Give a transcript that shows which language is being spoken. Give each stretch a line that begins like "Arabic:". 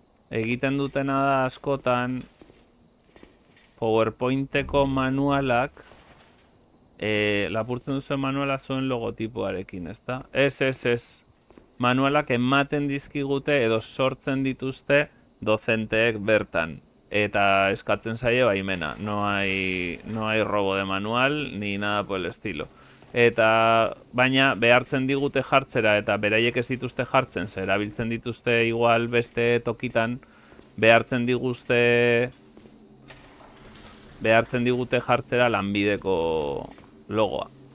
Basque: Egiten dutena da askotan PowerPointeko manualak lapurtzen duzuen manuala zuen logotipoarekin, ezta? Ez. Manualak ematen dizkigute edo sortzen dituzte dozenteek bertan. Eta eskatzen zaie baimena.
Spanish: No hay robo de manual ni nada por el estilo.
Basque: Eta baina behartzen digute jartzera eta beraiek ez dituzte jartzen, ze erabiltzen dituzte igual beste tokitan, behartzen digute jartzera lanbideko logoa.